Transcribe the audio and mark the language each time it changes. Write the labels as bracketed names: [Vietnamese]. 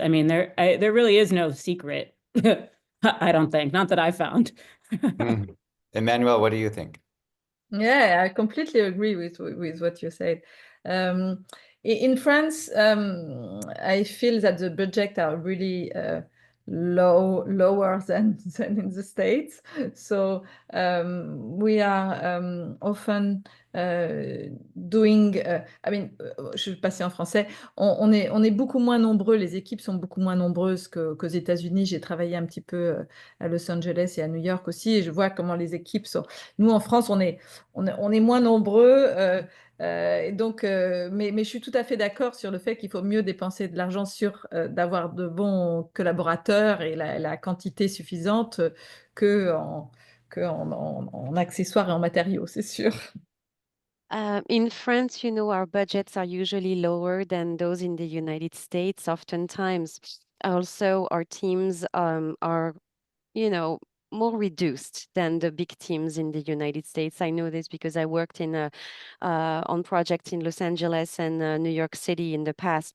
[English] I mean, there really is no secret. I don't think, not that I found. Emmanuelle, what do you think? Yeah, I completely agree with what you said. In France, I feel that the budgets are really lower than in the States. So we are often doing, [French] je vais passer en français, on est beaucoup moins nombreux, les équipes sont beaucoup moins nombreuses qu'aux États-Unis. J'ai travaillé un petit peu à Los Angeles et à New York aussi, et je vois comment les équipes sont. Nous, en France, on est moins nombreux. Et donc, mais je suis tout à fait d'accord sur le fait qu'il faut mieux dépenser de l'argent sur d'avoir de bons collaborateurs et la quantité suffisante que en accessoires et en matériaux, c'est sûr. [English] In France, our budgets are usually lower than those in the United States. Oftentimes, also our teams are, more reduced than the big teams in the United States. I know this because I worked on projects in Los Angeles and New York City in the past.